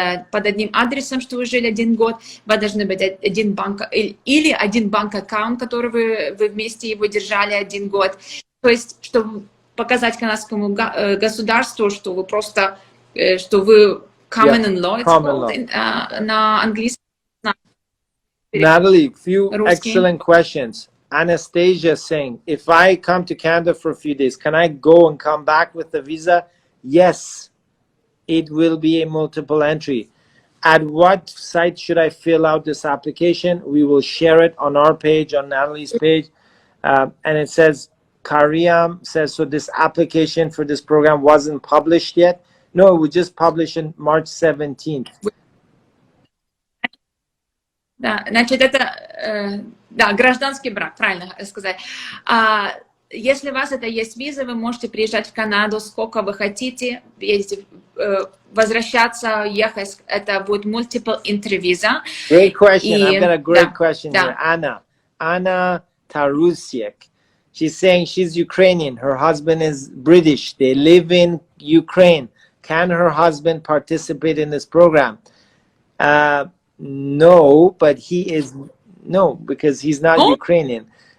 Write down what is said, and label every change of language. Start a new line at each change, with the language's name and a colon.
Russian: Под одним адресом, что вы жили 1 год, вы должны быть один банк, или один банк-аккаунт, который вы вместе его держали 1 год. То есть, чтобы показать канадскому государству, что вы просто, что вы common in law, на английском.
English: Natalie, few excellent questions. Anastasia saying, if I come to Canada for a few days, can I go and come back with the visa? Yes, it will be a multiple entry. At what site should I fill out this application? We will share it on our page, on Natalie's page. And it says, Kariam says, so this application for this program wasn't published yet? No, it was just published on March 17th.
Russian: Да, значит, это, да, гражданский брак, правильно сказать. Если у вас это есть виза, вы можете приезжать в Канаду сколько вы хотите, ездите, возвращаться, ехать, это будет multiple entry visa.
English: Great question. I've got a great question here. Anna Tarusiek. She's saying she's Ukrainian. Her husband is British. They live in Ukraine. Can her husband participate in this program? No, but because he's not Ukrainian.